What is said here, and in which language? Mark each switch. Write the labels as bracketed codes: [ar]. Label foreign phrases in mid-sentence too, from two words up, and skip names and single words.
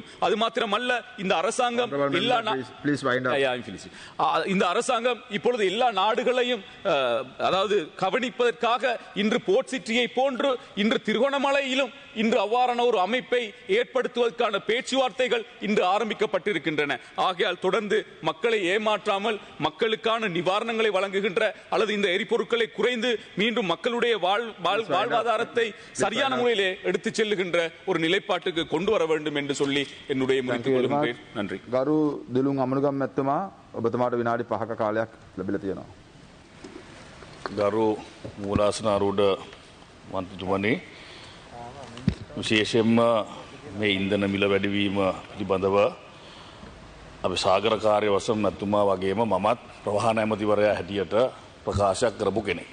[ta] அது மாத்திரமல்ல, இந்த அரசாங்கம் இந்த அரசாங்கம் இப்பொழுது எல்லா நாடுகளையும் அதாவது கவனிப்பதற்காக இன்று போர்ட் சிட்டியை போன்று இன்று திருகோணமலையிலும் இன்று அவ்வாறான ஒரு அமைப்பை ஏற்படுத்துவதற்கான பேச்சுவார்த்தைகள் இன்று ஆரம்பிக்கப்பட்டிருக்கின்றன. ஆகையால் தொடர்ந்து மக்களை ஏமாற்றாமல் மக்களுக்கான நிவாரணங்களை வழங்குகின்ற அல்லது இந்த எரிபொருட்களை குறைந்து மீண்டும் மக்களுடைய வாழ்வாதாரத்தை சரியான முறையிலே எடுத்துச் செல்லுகின்ற ஒரு நிலைப்பாட்டுக்கு கொண்டு வர வேண்டும் என்று சொல்லி என்னுடைய முடித்துக் கொள்கின்றேன். நன்றி. [si] ගරු දිලුන් අමනුගම් මැතිතුමා, ඔබතුමාට විනාඩි 5ක කාලයක් ලැබිලා තියෙනවා. ගරු මූලාසනාරූඪ මන්ත්‍රීතුමනි, විශේෂයෙන්ම මේ ඉන්ධන මිල වැඩිවීම පිළිබඳව අපි සාගර කාර්ය වසම් මැතිතුමා වගේම මමත් ප්‍රවාහන ඇමතිවරයා හැටියට ප්‍රකාශයක් කරපු කෙනෙක්.